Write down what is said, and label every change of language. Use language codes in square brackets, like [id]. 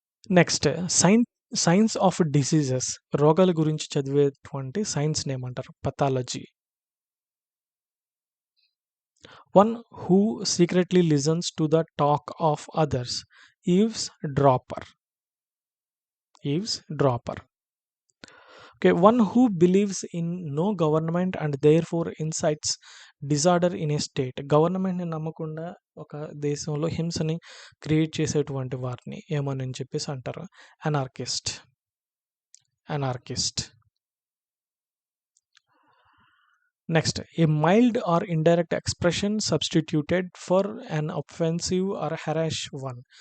[te] Next [en] science of diseases [te] రోగాల గురించి చదివేటువంటి సైన్స్‌ని ఏమంటారు? Pathology. [en] One who secretly listens to the talk of others eavesdropper. Okay, one who believes in no government and therefore incites disorder in a state. [te] గవర్నమెంట్‌ని నమ్మకుండా ఒక దేశంలో హింసని create చేసేటువంటి వారిని ఏమని చెప్పేసి అంటారు? Anarchist. [en] Next a mild or indirect expression substituted for an offensive or harsh one.